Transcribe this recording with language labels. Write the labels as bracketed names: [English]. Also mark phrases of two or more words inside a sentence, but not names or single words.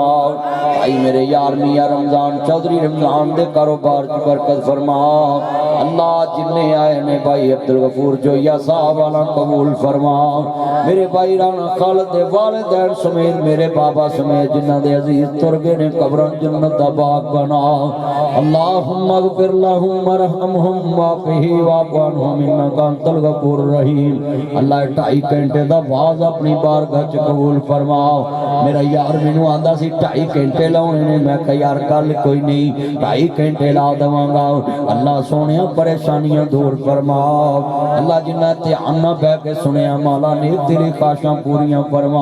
[Punjabi] بھائی میرے یار میاں رمضان چوہدری رمضان دے کاروبار چ برکت فرما. اللہ جنے آئے نے بھائی عبدالغفور جویا صاحب والا قبول فرما. میرے بھائی رانا خالد دے والدین سمیت میرے بابا سمیت جنہاں دے عزیز ٹر گئے نے قبراں جنت دا باغ بنا. [Arabic] اللهم اغفر لهم وارحمهم وعافهم واعف عنهم إنك أنت الغفور رحيم. [Punjabi] اللہ 2.5 گھنٹے دا واعظ اپنی بارگاہ چ قبول فرما. میرا یار مینوں آندا سی 2.5 گھنٹے لانے نے میں کہا یار گل کوئی نہیں 2.5 گھنٹے لا دیوانگا. اللہ سونے پریشانیاں دور فرما۔ اللہ جنا دھیان نا بہہ کے سنیا مولا نے تیری خواہشاں پوریاں فرما.